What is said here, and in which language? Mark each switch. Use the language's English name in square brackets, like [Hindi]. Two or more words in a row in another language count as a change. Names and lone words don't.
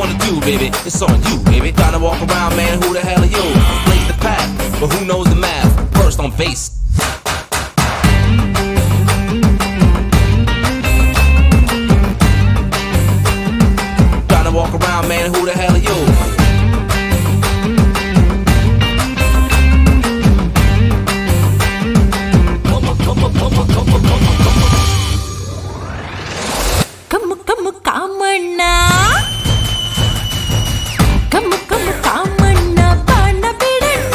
[English] you, baby. It's on you, baby. Trying to walk around, man. Who the hell are you? Blaze the path, but who knows the math? First on base. Trying to walk around, man. Who the hell are you? [Kannada] ಕಮ್ಮು ಕಮ್ಮು ಕಾಮಣ್ಣ ಕಮ್ಮು ಕಮ್ಮು ಕಾಮಣ್ಣ ಬಾಣ ಬಿಡಣ್ಣ